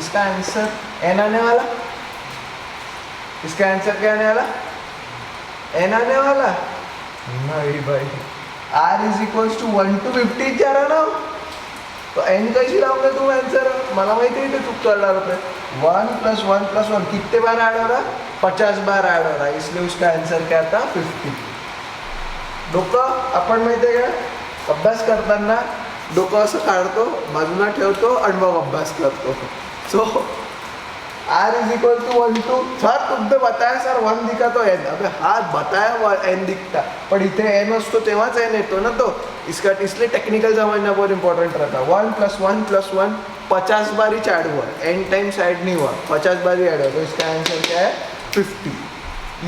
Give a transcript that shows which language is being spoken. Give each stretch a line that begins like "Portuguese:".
Hindi: इसका answer n आने वाला, इसका आंसर क्या आने वाला, n आने वाला नहीं भाई, r is equal to 1 to 50 जा रहा ना, तो n कैसी लाओगे तुम आंसर,
Marathi: मला माहिती है चूक करणार होते।
Hindi: 1 + 1 + 1 कितने बार ऐड हो रहा, 50 बार ऐड हो रहा है, इसलिए उसका आंसर क्या था 50।
Marathi: डोकं आपण माहिती आहे का, अभ्यास करताना डोकं असं काढतो, बाजूला ठेवतो आणि मग अभ्यास करतो।
Hindi: सो r is equal to 1 to, sir तुमने बताया सर 1 दिखा तो n, अबे हाँ बताया n दिखता,
Marathi: पर इथे n असतो तेव्हाच n येतो ना,
Hindi: तो इसका इसलिए टेक्निकल समझना बहुत इंपॉर्टेंट रहता है। 1 + 1 + 1 50 बार ही ऐड हुआ, n टाइम्स ऐड नहीं हुआ, 50 बार ही ऐड हुआ, तो इसका आंसर क्या है 50।